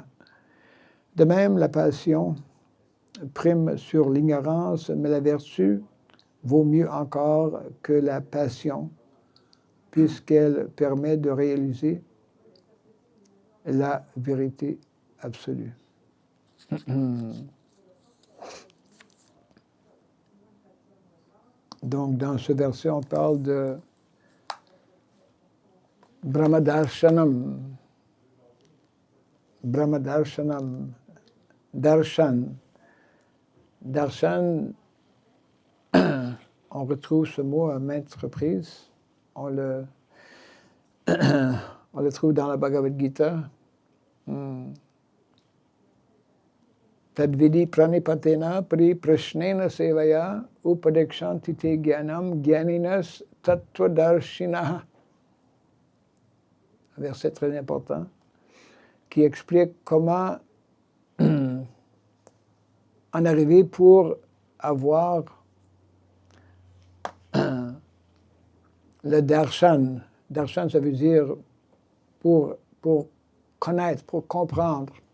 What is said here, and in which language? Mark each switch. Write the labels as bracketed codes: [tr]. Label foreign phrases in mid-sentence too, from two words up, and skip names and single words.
[fr] De même, la passion prime sur l'ignorance, mais la vertu vaut mieux encore que la passion, puisqu'elle permet de réaliser la vérité absolue. Donc, dans ce verset, on parle de Brahmadarshanam. Brahmadarshanam. Darshan. Darshan, on retrouve ce mot à maintes reprises. On le trouve dans la Bhagavad Gita. [sa] Tadvidi pranipatena pri prashnena sevaya upadekshanti te gyanam gyaninas tattvadarshinaha. [fr] Un verset très important qui explique comment en arriver pour avoir le darshan. Darshan, ça veut dire pour connaître, pour comprendre.